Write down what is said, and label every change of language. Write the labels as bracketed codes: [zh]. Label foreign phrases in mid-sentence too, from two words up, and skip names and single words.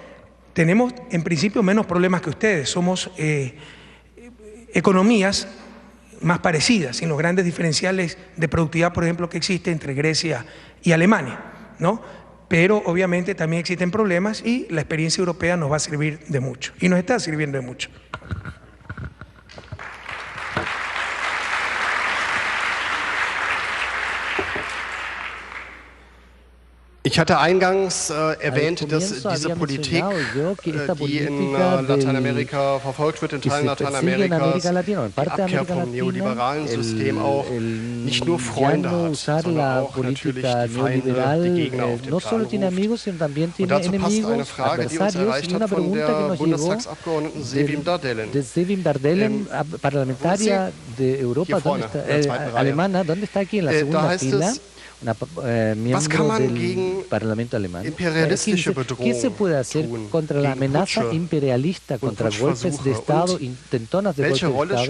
[es] Tenemos en principio menos problemas que ustedes, somos economías más parecidas, sin los grandes diferenciales de productividad, por ejemplo, que existe entre Grecia y Alemania, ¿no? Pero obviamente también existen problemas y la experiencia europea nos va a servir de mucho, y nos está sirviendo de mucho. [de] Ich hatte eingangs erwähnt, dass diese Politik, die in Lateinamerika verfolgt wird, in Teilen Lateinamerikas, die Abkehr vom neoliberalen System auch nicht nur Freunde hat, sondern auch natürlich die Feinde, die Gegner auf dem Plan ruft. Und dazu passt eine Frage, die uns erreicht hat von der Bundestagsabgeordneten Sevim Dardelen. [es] Parlamentaria de Europa, alemana, ¿dónde está aquí en la segunda fila? miembro del Parlamento alemán. ¿Qué se puede hacer contra la amenaza imperialista, contra golpes de Estado, intentonas de golpe de Estado?